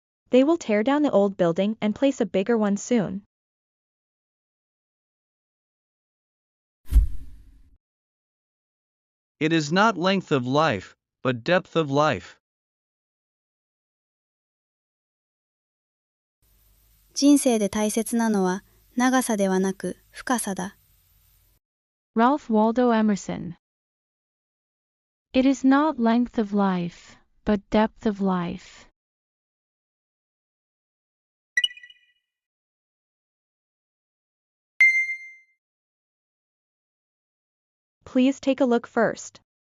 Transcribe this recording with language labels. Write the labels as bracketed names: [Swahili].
[English] They will tear down the old building and place a bigger one soon. It is not length of life, but depth of life. [Japanese] 人生で大切なのは長さではなく深さだ。 [English] Ralph Waldo Emerson. It is not length of life, but depth of life. Please take a look first.